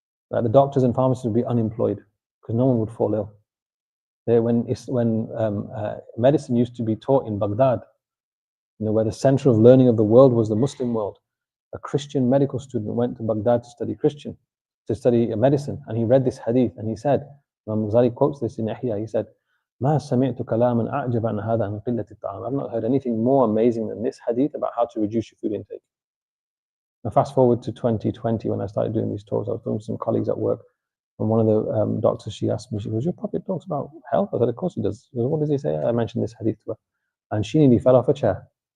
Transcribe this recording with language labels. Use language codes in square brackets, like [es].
[en] Like the doctors and pharmacists would be unemployed because no one would fall ill. When medicine used to be taught in Baghdad, where the center of learning of the world was the Muslim world, a Christian medical student went to Baghdad to study medicine, and he read this hadith, and he said, Imam Ghazali quotes this in Ihya. [ar] He said, ما سمعت كلاما أعجب عن هذا عن قلة الطعام. [en] I've not heard anything more amazing than this hadith about how to reduce your food intake. Now fast forward to 2020 when I started doing these talks. I was doing some colleagues at work, and one of the doctors, she asked me, she goes, your Prophet talks about health? I said, of course he does. She goes, what does he say? I mentioned this hadith to her, and she nearly fell off a chair.